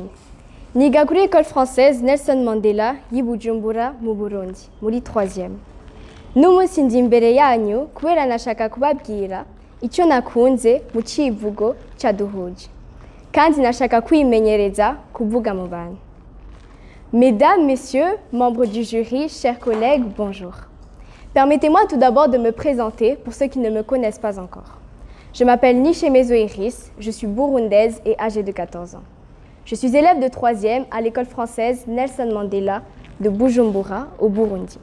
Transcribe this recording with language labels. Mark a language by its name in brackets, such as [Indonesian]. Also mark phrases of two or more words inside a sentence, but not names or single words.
[Rundi] Niga kuri École Française Nelson Mandela y'i Bujumbura mu Burundi, muri 3e. N'umunsi ndi imbere yanyu kubera nashaka kubabwira icyo nakunze mu civugo caduhuje. Kandi nashaka kwimenyereza kuvuga mu bantu. [French] Mesdames, Messieurs, membres du jury, chers collègues, bonjour. Permettez-moi tout d'abord de me présenter pour ceux qui ne me connaissent pas encore. Je m'appelle Nishemezo Iris, je suis burundaise et âgée de 14 ans. Je suis élève de 3e à l'école française Nelson Mandela de Bujumbura au Burundi.